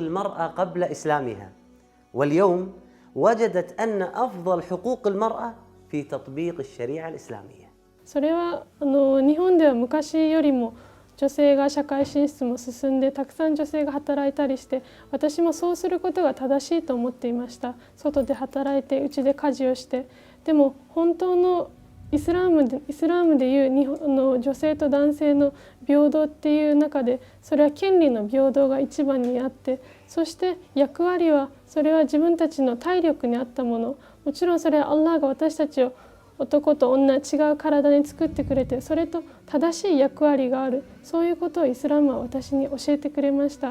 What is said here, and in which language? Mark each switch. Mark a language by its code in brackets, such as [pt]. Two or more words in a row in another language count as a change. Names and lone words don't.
[ar] المرأة قبل إسلامها، واليوم وجدت أن أفضل حقوق المرأة في تطبيق الشريعة الإسلامية. [ja] それは日本では昔よりも女性が社会進出も進んでたくさん女性が働いたりして、私もそうすることが正しいと思っていました。外で働いて家で家事をして、でも本当のイスラムでいう女性と男性の平等っていう中で、それは権利の平等が一番にあって、そして役割はそれは自分たちの体力に合ったもの、もちろんそれはアッラーが私たちを男と女違う体に作ってくれて、それと正しい役割がある、そういうことをイスラムは私に教えてくれました。